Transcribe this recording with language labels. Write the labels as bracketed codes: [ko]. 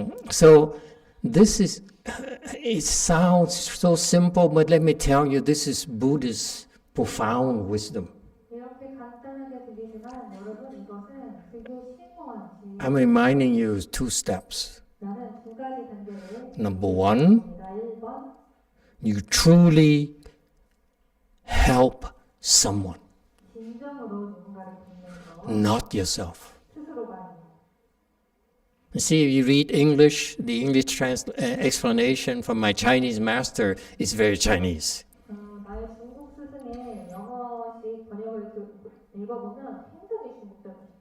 [en] So this is, it sounds so simple, but let me tell you, this is Buddhist profound wisdom. [ko] 이렇게 간단하게 들리지만 여러분 이것은 되게 심오한 지혜. [en] I'm reminding you two steps. [ko] 나는 두 가지 단계를 [en] Number one, [ko] 니다 1번 [en] you truly help someone, [ko] 진정으로 누군가를 돕는 거 [en] not yourself. [ko] 스스로가 아니고 [en] See, if you read English, the English explanation from my Chinese master is very Chinese. [ko] 나의 중국 스승의 영어식 번역을 읽어보면 굉장히 중국적이에요.